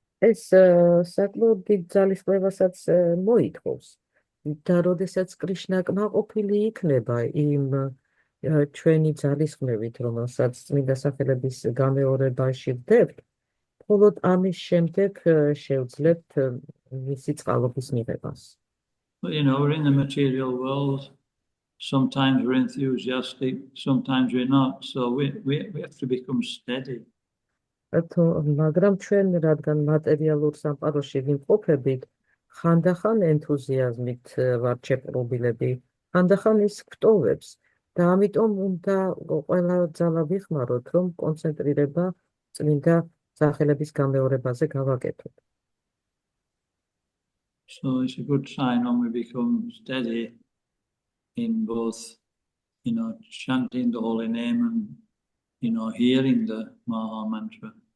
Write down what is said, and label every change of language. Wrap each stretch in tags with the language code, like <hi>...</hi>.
<ka>ეს საკმაოდ დიდ ძალისხმევასაც მოითხოვს. და როდესაც კრიშნა კმაყოფილი იქნება იმ ჩვენი ძალისხმევით, რომელსაც წმინდა სახელების გამეორებაში ვდებთ, მხოლოდ ამის შემდეგ შევძლებთ მისი წყალობის მიღებას.</ka> <en>But we're in the material world. Sometimes we're enthusiastic, sometimes we're not. So we have to become steady.</en> <ka>მაგრამ ჩვენ რადგან მატერიალურ სამყაროში ვიმყოფებით, ხანდახან ენთუზიაზმით ვართ შეპყრობილები, ხანდახან ის გვტოვებს და ამიტომ უნდა ყველა ძალა ვიხმაროთ, რომ კონცენტრირება წმინდა სახელების გამეორებაზე გავაკეთოთ.</ka> <en>So it's a good sign when we become steady in both, chanting the holy name and, hearing the Maha Mantra.</en>